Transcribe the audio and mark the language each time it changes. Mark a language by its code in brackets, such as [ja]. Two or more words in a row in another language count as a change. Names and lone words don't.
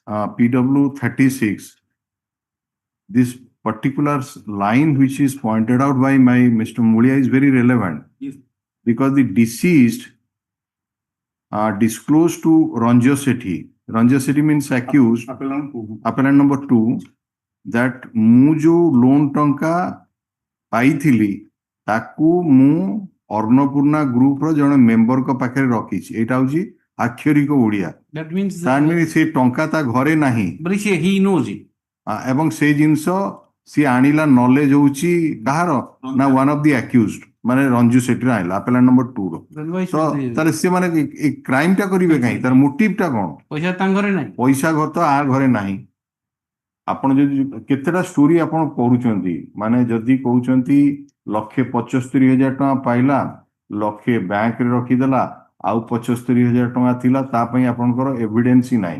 [en] PW 36, this particular line which is pointed out by my Mr. Mulia is very relevant. Yes. Because the deceased disclosed to Ranjoseti. Ranjoseti means accused, appellant number 2, that [or] ମୁଁ ଯୋଉ ଲୋନ୍ ଟଙ୍କା ପାଇଥିଲି ତାକୁ ମୁଁ ଅନ୍ନପୂର୍ଣ୍ଣା ଗ୍ରୁପର ଜଣେ ମେମ୍ବରଙ୍କ ପାଖରେ ରଖିଛି। ଏଇଟା ହଉଛି ଆକ୍ଷରିକ ଓଡ଼ିଆ। [en] That means [or] ସେ ଟଙ୍କା ତା ଘରେ ନାହିଁ। [en] but he knows it. [or] ଏବଂ ସେଇ ଜିନିଷ ସିଏ ଆଣିଲା ନଲେଜ ହଉଛି କାହାର ନା [en] one of the accused [or] ମାନେ ରଞ୍ଜୁ ସେଠୀର ଆଣିଲା [en] appellant number 2 [or] ର। ତ ତାହେଲେ ସେମାନେ ଏ କ୍ରାଇମ ଟା କରିବେ କାହିଁ ତାର ମୋଟିଭ ଟା କଣ? ପଇସା ତାଙ୍କ ଘରେ ନାହିଁ। ପଇସା ଘର ତ ଆ ଘରେ ନାହିଁ। ଆପଣ ଯଦି କେତେଟା ଷ୍ଟୋରି ଆପଣ କରୁଛନ୍ତି ମାନେ ଯଦି କହୁଛନ୍ତି 1,75,000 ଟଙ୍କା ପାଇଲା ଲକ୍ଷେ ବ୍ୟାଙ୍କରେ ରଖିଦେଲା ଆଉ 75,000 ଟଙ୍କା ଥିଲା ତା ପାଇଁ ଆପଣଙ୍କର ଏଭିଡେନ୍ସ ହିଁ ନାହିଁ।